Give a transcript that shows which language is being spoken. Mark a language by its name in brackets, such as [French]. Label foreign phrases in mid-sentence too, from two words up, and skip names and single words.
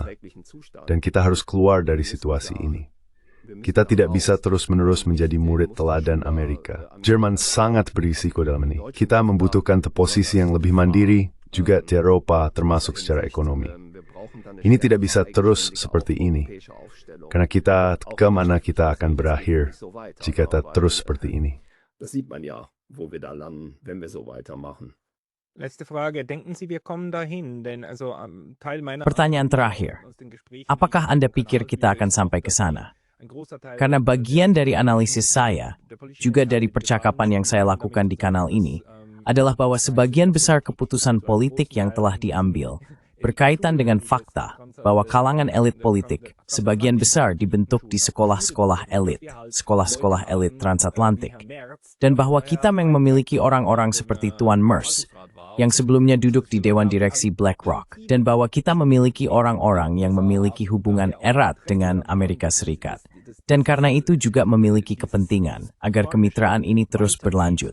[Indonesian] Dan kita harus keluar dari situasi ini. Kita tidak bisa terus-menerus menjadi murid teladan Amerika. Jerman sangat berisiko dalam ini. Kita membutuhkan posisi yang lebih mandiri, juga di Eropa, termasuk secara ekonomi. Ini tidak bisa terus seperti ini. Karena kita, kemana kita akan berakhir jika kita terus seperti ini. [German] Das sieht man ja, wo wir da landen, wenn wir so weitermachen. Letzte Frage, denken Sie, wir kommen dahin? Denn also Teil meiner [Indonesian] Pertanyaan terakhir, apakah Anda pikir kita akan sampai ke sana? Karena bagian dari analisis saya, juga dari percakapan yang saya lakukan di kanal ini, adalah bahwa sebagian besar keputusan politik yang telah diambil berkaitan dengan fakta bahwa kalangan elit politik sebagian besar dibentuk di sekolah-sekolah elit transatlantik, dan bahwa kita yang memiliki orang-orang seperti Tuan Merz, yang sebelumnya duduk di Dewan Direksi BlackRock, dan bahwa kita memiliki orang-orang yang memiliki hubungan erat dengan Amerika Serikat, dan karena itu juga memiliki kepentingan agar kemitraan ini terus berlanjut.